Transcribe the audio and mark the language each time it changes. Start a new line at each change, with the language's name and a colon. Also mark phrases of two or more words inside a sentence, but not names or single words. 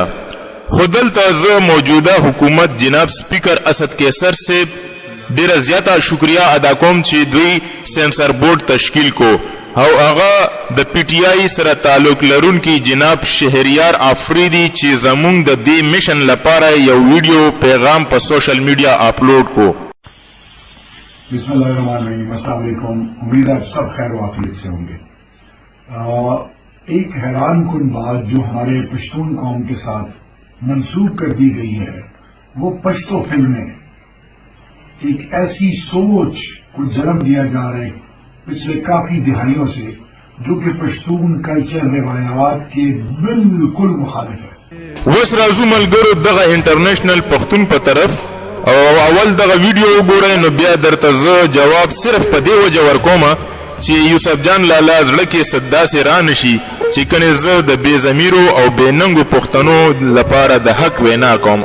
Pashto: خو دلته زه موجوده حکومت جناب سپیکر اسد قیصر سے ډیره زیاته شکریه ادا کوم چې دوی
English: censor board
Pashto: تشکیل کو او هغه د پی ټی آی سره تعلق لرونکي جناب شهریار افریدي چې زمونږ د دې میشن لپاره یو ویډیو پیغام په
English: social media
Pashto: اپلوډ کو.
Arabic: بسم اللہ الرحمن الرحیم. السلام علیکم.
Urdu: امید ہے آپ سب خیر و عافیت سے ہوں گے. ایک حیران کن بات جو ہمارے پشتون قوم کے ساتھ منسوخ کر دی گئی ہے وہ پشتو فلمیں. ایک ایسی سوچ کو جنم دیا جا رہا ہے پچھلے کافی دہائیوں سے جو کہ پشتون کلچر روایات کے بالکل مخالف ہے.
Pashto: اوس راځو ملګرو دغه انټرنیشنل پښتون په طرف او اول دغه ویډیو وګورئ نو بیا درته زه جواب صرف په دې وجه ورکوم چې یوسف جان لالا زړه کې څه داسې رانشي چې کنې زه د بې ضمیرو او بې ننګو پښتنو لپاره د حق وینا کوم.